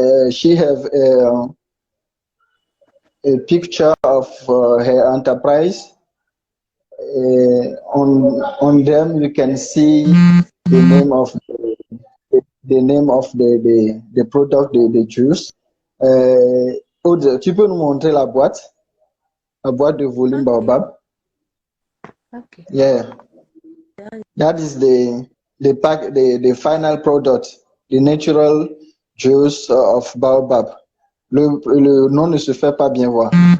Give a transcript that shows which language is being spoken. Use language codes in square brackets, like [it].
[en] She have a picture of her enterprise. On them you can see the name of the product, the juice. [fr] Aude, tu peux nous montrer la boîte de volume Ok, Baobab? ok. [en] Yeah, that is the final product, the natural juice of Baobab. [fr] Le nom ne se fait pas bien voir.